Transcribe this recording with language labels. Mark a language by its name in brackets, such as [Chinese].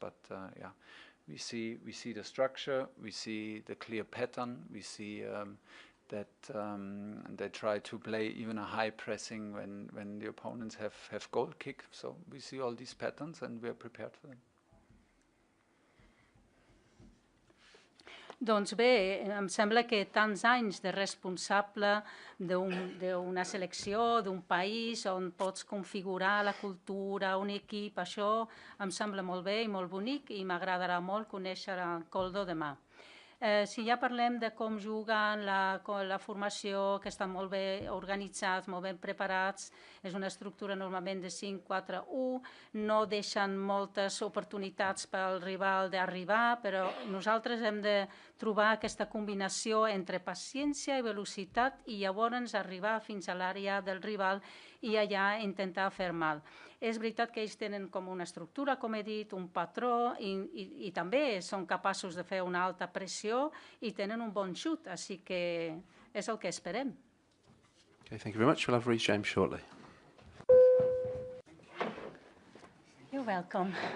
[English] But yeah, we see the structure, we see the clear pattern, we see that they try to play even a high pressing when the opponents have goal kick. So we see all these patterns and we are prepared for them. [Catalan] Doncs bé, em sembla que tants anys de responsable d'una selecció, d'un país on pots configurar la cultura, un equip, això em sembla molt bé i molt bonic, i m'agradarà molt conèixer el Koldo demà. Si ja parlem de com juguen, la formació, que estan molt bé organitzats, molt ben preparats, és una estructura normalment de 5-4-1, no deixen moltes oportunitats pel rival d'arribar, però nosaltres hem de trobar aquesta combinació entre paciència i velocitat, i llavors arribar fins a l'àrea del rival i allà intentar fer mal. És veritat que ells tenen com una estructura, com he dit, un patró, i també són capaços de fer una alta pressió i tenen un bon xut, així que és el que esperem. [English] Okay, thank you very much. We'll have Reece James shortly. You're welcome.